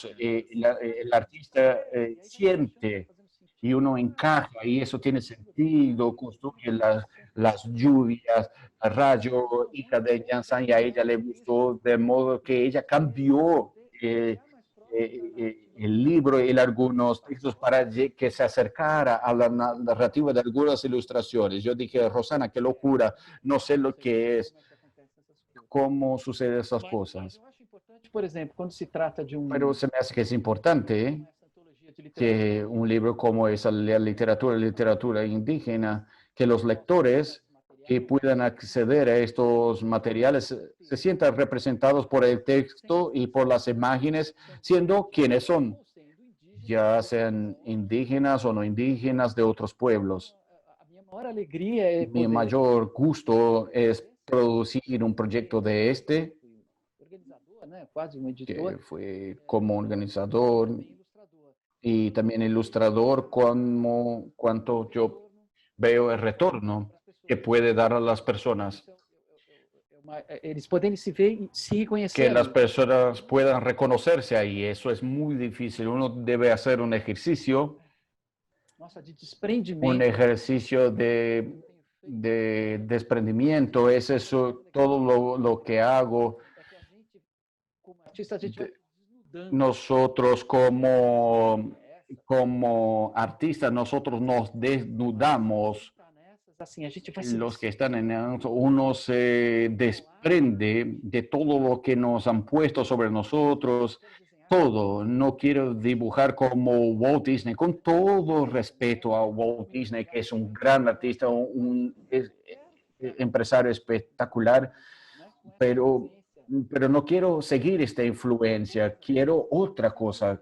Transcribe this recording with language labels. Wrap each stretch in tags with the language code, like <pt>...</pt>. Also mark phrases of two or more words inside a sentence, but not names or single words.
<es>El artista siente y uno encaja y eso tiene sentido, construye las lluvias, rayo y de Jansan, y a ella le gustó, de modo que ella cambió el libro y algunos textos para que se acercara a la narrativa de algunas ilustraciones. Yo dije, Rosana, qué locura, no sé lo que es, cómo suceden esas cosas.</es> <pt>Eu acho importante, por exemplo, quando se trata de</pt> <es>Pero se me hace que es importante que un libro como esa, la literatura indígena, que los lectores que puedan acceder a estos materiales se sientan representados por el texto y por las imágenes, siendo quienes son, ya sean indígenas o no indígenas de otros pueblos.</es> <pt>a minha maior alegria é</pt> <es>Mi</es> <pt>poder</pt> <es>mayor gusto es producir un proyecto de este, organizador,</es> <pt>né? Quase um</pt> <es>que editor, fue como organizador</es> <pt>também ilustrador.</pt> <es>y también ilustrador, como cuanto yo veo el retorno que puede dar a las personas,</es> <pt>Eles poderem se ver e se</pt> <es>que</es> <pt>reconhecer.</pt> <es>las personas puedan reconocerse ahí. Eso es muy difícil. Uno debe hacer un ejercicio</es> <pt>Nossa, de desprendimento.</pt> <es>de desprendimiento. Es eso, todo lo que hago.</es> <pt>É que a gente, como artista, a gente vai desnudando.</pt> <es>Nosotros como artistas, nosotros nos desnudamos.</es> <pt>Assim, a gente vai se</pt> <es>Los que están en uno se desprende de todo lo que nos han puesto sobre nosotros, todo. No quiero dibujar como Walt Disney, con todo respeto a Walt Disney, que es un gran artista, un empresario espectacular, pero no quiero seguir esta influencia, quiero otra cosa.</es>